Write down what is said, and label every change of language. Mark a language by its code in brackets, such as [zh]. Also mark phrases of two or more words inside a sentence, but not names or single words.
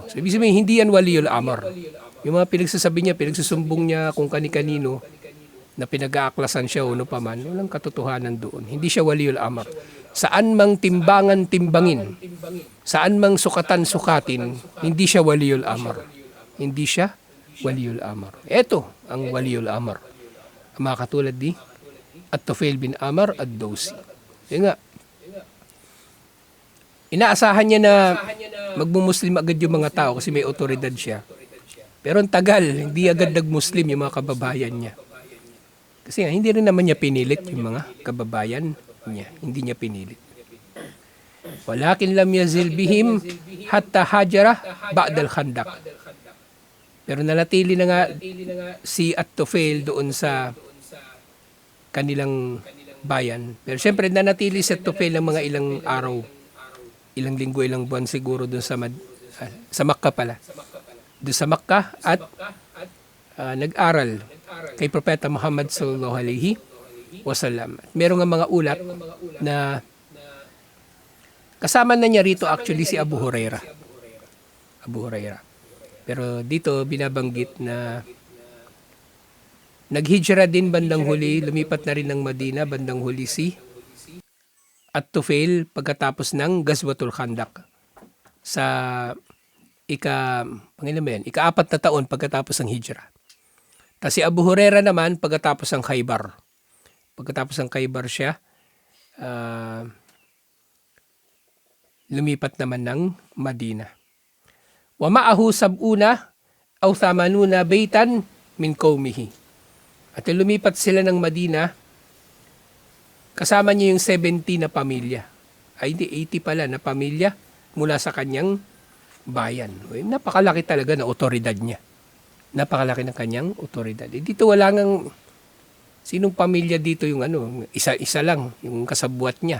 [tl] So, ibig sabihin, hindi yan [ar] ولي الأمر. [tl] Yung mga pinagsasabi niya, pinagsusumbong niya kung kani-kanino, na pinag-aaklasan siya o ano pa man, walang katotohanan doon. Hindi siya [ar] ولي الأمر. [tl] Saan mang timbangan timbangin, saan mang sukatan-sukatin, hindi siya [ar] ولي الأمر. [tl] Hindi siya [ar] ولي الأمر. [tl] Ito ang [ar] ولي الأمر. [tl] Ang mga katulad ni At-Tufail bin Amr ad-Dawsi. Yun nga. Inaasahan niya na magmumuslim agad yung mga tao kasi may otoridad siya. Pero ang tagal, hindi agad nag-Muslim yung mga kababayan niya. Kasi nga, hindi rin naman niya pinilit yung mga kababayan niya. Hindi niya pinilit. [ar] ولكن لم يزل بهم حتى هاجر بعد الخندق. [tl] Pero nanatili na nga si At-Tufail doon sa kanilang bayan. Pero syempre nanatili si At-Tufail ng mga ilang araw, ilang linggo, ilang buwan siguro doon sa Makkah pala. Doon sa Makkah at nag-aral kay Propeta Muhammad [ar] صلى الله عليه وسلم. [tl] At meron nga mga ulat na kasama na niya rito actually si Abu Huraira. Abu Huraira. Pero dito binabanggit na naghijra din bandang huli, lumipat na rin ng Madina bandang huli si At-Tufail pagkatapos ng Ghazwatul Khandaq sa ika-4 na taon pagkatapos ng hijra. Tapos si Abu Huraira naman pagkatapos ng Khaybar. Pagkatapos ng Khaybar siya, lumipat naman ng Madina. [ar] ومعه سبعون أو ثمانون بيتا من قومه. [tl] At lumipat sila ng Madina, kasama niya yung 70 na pamilya. Ay hindi, 80 pala na pamilya mula sa kanyang bayan. Napakalaki talaga na otoridad niya. Napakalaki ng kanyang otoridad. Dito wala ngang sinong pamilya dito yung isa lang yung kasabwat niya.